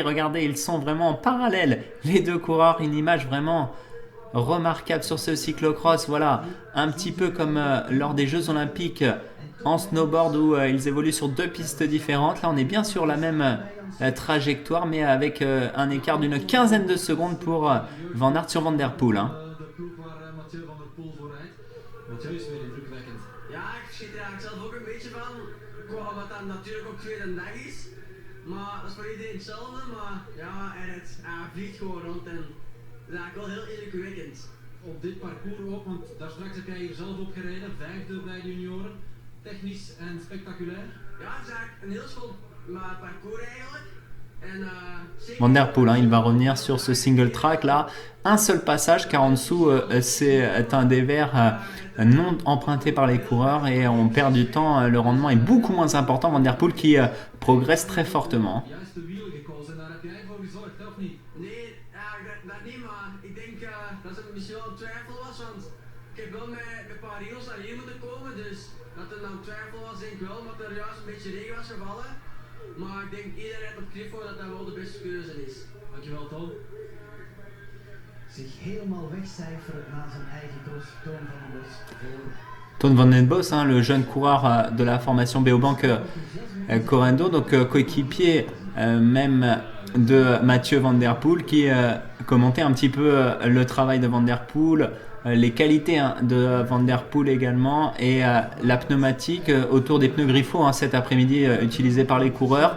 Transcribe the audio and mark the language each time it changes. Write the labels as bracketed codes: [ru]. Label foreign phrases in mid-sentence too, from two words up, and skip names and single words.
[fr] Regardez, ils sont vraiment en parallèle les deux coureurs, une image vraiment remarquable sur ce cyclocross. Voilà, un petit peu comme lors des Jeux Olympiques en snowboard où ils évoluent sur 2 pistes différentes. Là on est bien sur la même trajectoire mais avec un écart d'une quinzaine de secondes pour Van Aert sur Van Der Poel. [nl] De ploeg waar Mathieu Van Der Poel voor rijdt. Mathieu is weer indrukwekkend. Ja, ik schiet er eigenlijk zelf ook een beetje van. Qua wat dan natuurlijk ook tweede dag is. Maar dat is voor iedereen hetzelfde. Maar ja, hij vliegt gewoon rond en dat is eigenlijk wel heel indrukwekkend. Op dit parcours ook, want daar straks heb jij hier zelf op gereden, 5e bij de junioren. Technisch en spectaculair. Ja, het is eigenlijk een heel schoon parcours eigenlijk. [fr] Van Der Poel, il va revenir sur ce [en] single track [fr] là, un seul passage car en dessous c'est un dévers non emprunté par les coureurs et on perd du temps, le rendement est beaucoup moins important. Van Der Poel qui progresse très fortement. [nl] Juiste wiel gekozen, daar heb jij voor gezorgd, of niet? Nee, dat niet, maar ik denk dat het misschien wel een twijfel was, want ik ik heb wel met een paar regels naar hier moeten komen, dus dat er dan twijfel was, denk ik wel, omdat er juist een beetje regen was gevallen. Maar ik denk iedereen rijdt op Grifo dat dat wel de beste keuze is. Dankjewel, Toon. Zich helemaal wegcijferen na zijn eigen cross, Toon van den Bos. [fr] Toon van den Bos, hein, le jeune coureur de la formation Beobank Correndo, donc coéquipier même de Mathieu Van Der Poel, qui commentait un petit peu le travail de Van Der Poel, les qualités de Van Der Poel également, et la pneumatique autour des pneus Grifo cet après-midi utilisés par les coureurs.